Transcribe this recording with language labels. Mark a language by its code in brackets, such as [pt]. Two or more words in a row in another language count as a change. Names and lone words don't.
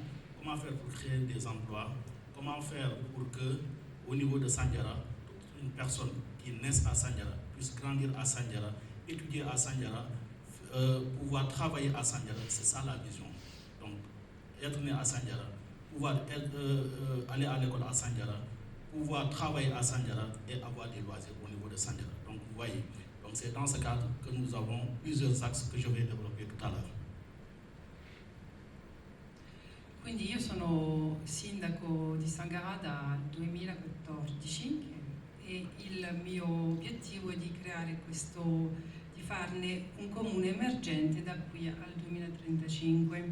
[fr] Comment faire pour créer des emplois? Comment faire pour que, au niveau de Sandiara, une personne qui naisse à Sandiara puisse grandir à Sandiara, étudier à Sandiara, pouvoir travailler à Sandiara? C'est ça la vision. Donc, être né à Sandiara, pouvoir aller à l'école à Sandiara, pouvoir travailler à Sandiara et avoir des loisirs au niveau de Sandiara. Donc, vous voyez. Donc c'est dans ce cadre que nous avons plusieurs axes que je vais développer tout à l'heure. [it] Quindi io sono sindaco di Sangarà dal 2014 e il mio obiettivo è di creare di farne un comune emergente da qui al 2035.